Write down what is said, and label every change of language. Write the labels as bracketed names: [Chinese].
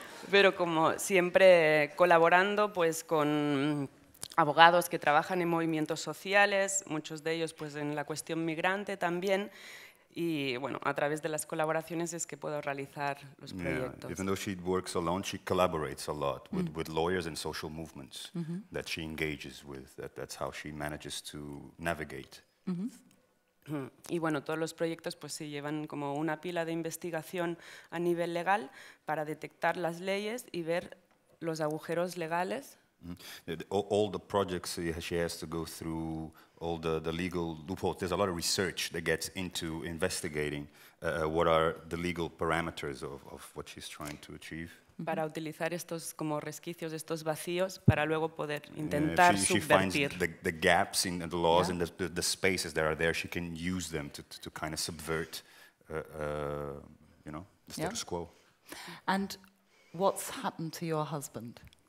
[Spanish] pero como siempre colaborando pues con abogados que trabajan en movimientos sociales, muchos de ellos pues en la cuestión migrante también. Y bueno, a través de las colaboraciones es que puedo realizar los proyectos. [English] Even though she works alone, she collaborates a lot with lawyers and social movements that she engages with. That's how she manages to navigate. [Spanish] Y bueno, todos los proyectos pues sí llevan como una pila de investigación a nivel legal para detectar las leyes y ver los agujeros legales. [English] All the projects she has to go through, all the legal loopholes. There's a lot of research that gets into investigating what are the legal parameters of what she's trying to achieve. [Spanish] Para utilizar estos como resquicios, estos vacíos, para luego poder intentar subvertir. [English] She finds the gaps in the laws and the spaces that are there. She can use them to kind of subvert, the status quo. And what's happened to your husband?